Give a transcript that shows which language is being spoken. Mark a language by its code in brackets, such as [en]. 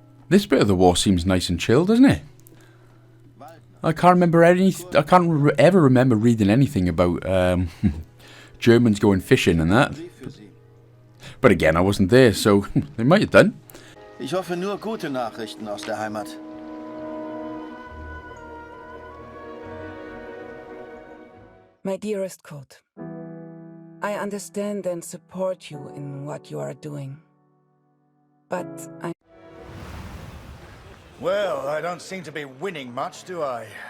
[en] This bit of the war seems nice and chill, doesn't it? I can't ever remember reading anything about Germans going fishing and that. But again, I wasn't there, so they might have done. [de] Ich hoffe nur gute Nachrichten aus der Heimat. [en] My dearest Kurt, I understand and support you in what you are doing. But Well, I don't seem to be winning much, do I?